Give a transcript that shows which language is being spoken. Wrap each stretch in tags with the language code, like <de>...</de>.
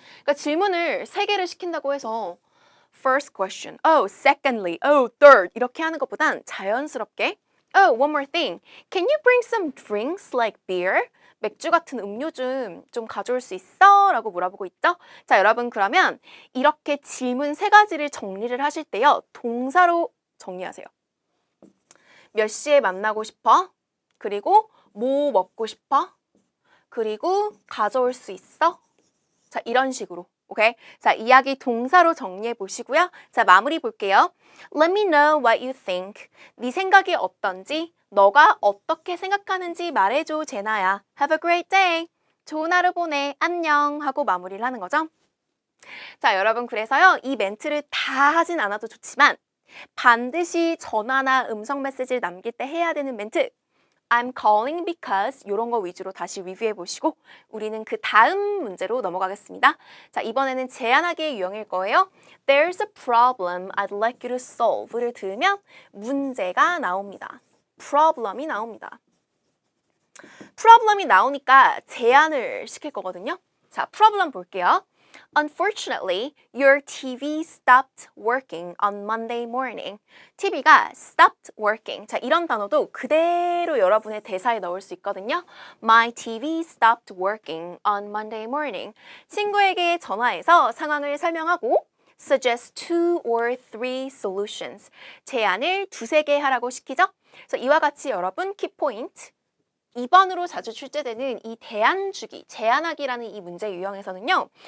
<ko>그러니까 질문을 3개를 시킨다고 해서</ko> <en>first question, oh, secondly, oh, third</en> <ko>이렇게 하는 것보단 자연스럽게</ko> <en>oh, one more thing. Can you bring some drinks like beer?</en> <ko>맥주 같은 음료 좀 가져올 수 있어? 라고 물어보고 있죠? 자, 여러분 그러면 이렇게 질문 3가지를 정리를 하실 때요. 동사로 정리하세요. 몇 시에 만나고 싶어? 그리고 뭐 먹고 싶어? 그리고 가져올 수 있어? 자, 이런 식으로 오케이? 자, 이야기 동사로 정리해 보시고요. 자, 마무리 볼게요.</ko> <en>Let me know what you think.</en> <ko>네 생각이 어떤지, 너가 어떻게 생각하는지 말해줘, 제나야.</ko> <en>Have a great day.</en> <ko>좋은 하루 보내. 안녕. 하고 마무리를 하는 거죠. 자, 여러분 그래서요. 이 멘트를 다 하진 않아도 좋지만 반드시 전화나 음성 메시지를 남길 때 해야 되는 멘트.</ko> <en>I'm calling because</en> <ko>이런 거 위주로 다시 리뷰해 보시고 우리는 그 다음 문제로 넘어가겠습니다. 자, 이번에는 제안하기의 유형일 거예요.</ko> <en>There's a problem I'd like you to solve</en> <ko>를 들으면 문제가 나옵니다. problem이 나옵니다. problem이 나오니까 제안을 시킬 거거든요. 자, problem 볼게요.</ko> <en>Unfortunately, your TV stopped working on Monday morning.</en> <ko>TV가 stopped working. 자, 이런 단어도 그대로 여러분의 대사에 넣을 수 있거든요.</ko> <en>My TV stopped working on Monday morning.</en> <ko>친구에게 전화해서 상황을 설명하고</ko> <en>suggest 2 or 3 solutions.</en> <ko>제안을 두세 개 하라고 시키죠. 그래서 이와 같이 여러분 키포인트 2번으로 자주 출제되는 이 대안주기, 제안하기라는 이 문제 유형에서는요.</ko>